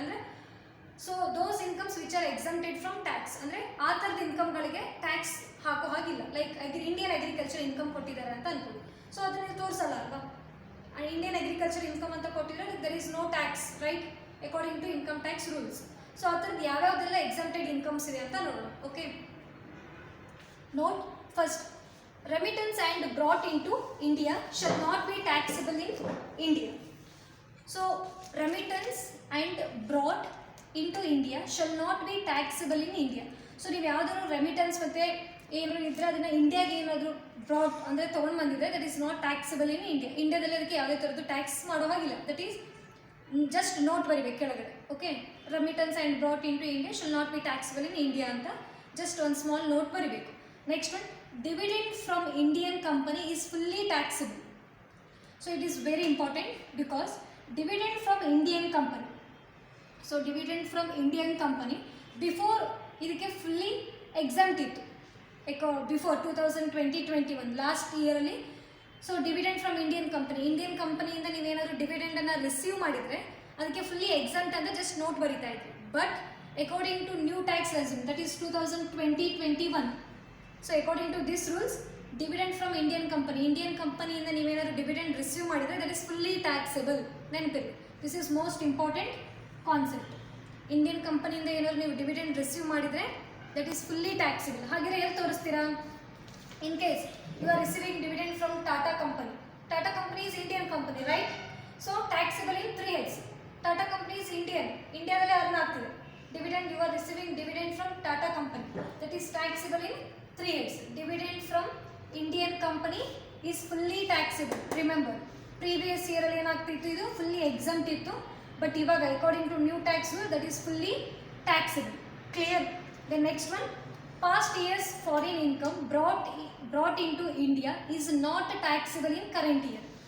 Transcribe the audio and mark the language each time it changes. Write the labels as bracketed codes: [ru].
[en] ಅಂದರೆ so those incomes which are exempted from tax, [kn] ಅಂದರೆ ಆ ಥರದ ಇನ್ಕಮ್ಗಳಿಗೆ ಟ್ಯಾಕ್ಸ್ ಹಾಕೋ ಹಾಗಿಲ್ಲ. ಲೈಕ್ ಇಂಡಿಯನ್ ಅಗ್ರಿಕಲ್ಚರ್ ಇನ್ಕಮ್ ಕೊಟ್ಟಿದ್ದಾರೆ ಅಂತ ಅನ್ಕೊಳ್ಳಿ, ಸೊ ಅದನ್ನ ತೋರಿಸಲ್ಲ ಅಲ್ವಾ. [en] Indian agriculture income [kn] ಅಂತ ಕೊಟ್ಟಿದ್ರೆ [en] There is no tax right according to income tax rules. [kn] So ಆ ಥರದ್ದು ಯಾವ್ಯಾವುದೆಲ್ಲ ಎಕ್ಸಮ್ಟೆಡ್ ಇನ್ಕಮ್ಸ್ ಇದೆ ಅಂತ ನೋಡೋಣ. [en] Okay, note first, remittance and brought into India shall not be taxable in India. So remittance and brought into India shall not be taxable in India. [kn] So ನೀವು ಯಾವುದಾದ್ರು remittance ಮತ್ತು ಏನಾದ್ರು ಇದ್ದರೆ ಅದನ್ನು ಇಂಡಿಯಾಗೆ ಏನಾದರೂ ಬ್ರಾಡ್ ಅಂದರೆ ತೊಗೊಂಡು ಬಂದಿದ್ರೆ [en] That is not taxable in India. [kn] ಇಂಡಿಯಾದಲ್ಲಿ ಅದಕ್ಕೆ ಯಾವುದೇ ಥರದ್ದು ಟ್ಯಾಕ್ಸ್ ಮಾಡೋ ಹಾಗಿಲ್ಲ. [en] that is just note [kn] ಬರಿಬೇಕು ಕೆಳಗಡೆ. [en] okay, remittance and brought into India shall not be taxable in India [kn] ಅಂತ ಜಸ್ಟ್ ಒಂದು ಸ್ಮಾಲ್ ನೋಟ್ ಬರಿಬೇಕು. [en] Next one, dividend from Indian company is fully taxable. So it is very important because dividend from Indian company. So dividend from Indian company before [kn] ಇದಕ್ಕೆ fully exempt ಇತ್ತು [en] Before 2020-21 last ಇಯರಲ್ಲಿ. [kn] So dividend from Indian ಕಂಪನಿಯಿಂದ ನೀವೇನಾದರೂ ಡಿವಿಡೆಂಡನ್ನು receive ಮಾಡಿದರೆ ಅದಕ್ಕೆ fully exempt ಅಂತ just note ಬರಿತಾ ಇದ್ರಿ. [en] but according to new tax regime that is 2020-21, so according to this rules dividend from Indian ಕಂಪನಿಯಿಂದ [kn] ನೀವೇನಾದರೂ ಡಿವಿಡೆಂಡ್ ರಿಸೀವ್ ಮಾಡಿದರೆ [en] That is fully taxable. [kn] ನೆನಪಿರಿ, [en] This is most important concept. [kn] Indian ಕಂಪನಿಯಿಂದ ಏನಾದ್ರು ನೀವು dividend receive ಮಾಡಿದರೆ [en] That is fully taxable. [kn] ಹಾಗೆಯೇ ಎಲ್ಲಿ ತೋರಿಸ್ತೀರಾ? [en] In case you are receiving dividend from Tata company is Indian company right. So taxable in 3 heads. Tata company is [kn] ಇಂಡಿಯಾದಲ್ಲೇ earn ಆಗ್ತಿದೆ. [en] Dividend you are receiving dividend from Tata company that is taxable in 3 heads. Dividend from Indian company is fully taxable. Remember, previous year [kn] ಅಲ್ಲಿ ಏನಾಗ್ತಿತ್ತು, ಇದು fully exempt ಇತ್ತು. [en] But ಇವಾಗ according to new tax rule that is fully taxable. Clear? The next one, past years foreign income brought into India is not taxable in current year.